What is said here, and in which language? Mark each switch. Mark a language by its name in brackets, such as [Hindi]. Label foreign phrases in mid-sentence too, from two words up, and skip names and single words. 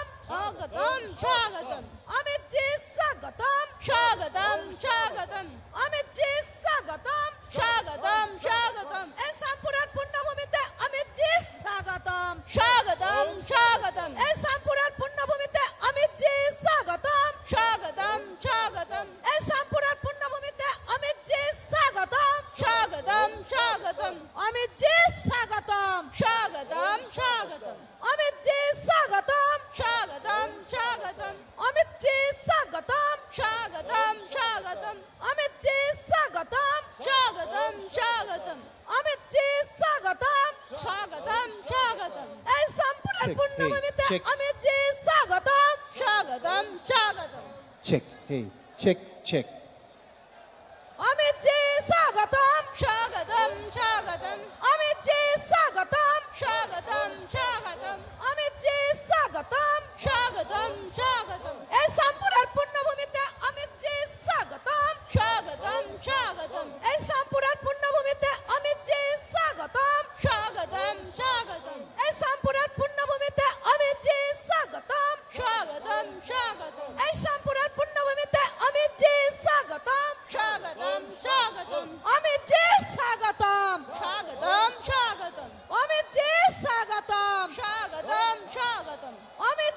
[Hindi] स्वागतम स्वागतम अमित जी स्वागतम स्वागतम स्वागतम अमित जी स्वागतम स्वागतम स्वागतम [Assamese] এই সাম্পুরার পুণ্যভূমিতে অমিত জি স্বাগতম স্বাগতম স্বাগতম এই সাম্পুরার পুণ্যভূমিতে অমিত জি স্বাগতম স্বাগতম স্বাগতম এই সাম্পুরার পুণ্যভূমিতে অমিত জি স্বাগতম স্বাগতম স্বাগতম অমিত জি স্বাগতম স্বাগতম স্বাগতম অমিত জি স্বাগতম স্বাগতম স্বাগতম অমিত জি স্বাগতম স্বাগতম স্বাগতম অমিত জি স্বাগতম স্বাগতম স্বাগতম অমিত জি স্বাগতম স্বাগতম স্বাগতম এই সম্পূর্ণ পুণ্যভূমিতে অমিত জি স্বাগতম স্বাগতম স্বাগতম [English] check, hey, check, check. [Assamese] অমিত জি স্বাগতম স্বাগতম স্বাগতম অমিত জি স্বাগতম স্বাগতম স্বাগতম অমিত জি স্বাগতম স্বাগতম স্বাগতম এই সম্পূর্ণ পুণ্যভূমিতে অমিত জি স্বাগতম স্বাগতম স্বাগতম এই সম্পূর্ণ পুণ্যভূমিতে অমিত জি স্বাগতম স্বাগতম স্বাগতম এই সম্পূর্ণ পুণ্যভূমিতে অমিত জি স্বাগতম স্বাগতম স্বাগতম এই সম্পূর্ণ পুণ্যভূমিতে অমিত জি স্বাগতম স্বাগতম স্বাগতম অমিত জি স্বাগতম স্বাগতম স্বাগতম অমিত জি স্বাগতম স্বাগতম স্বাগতম অমিত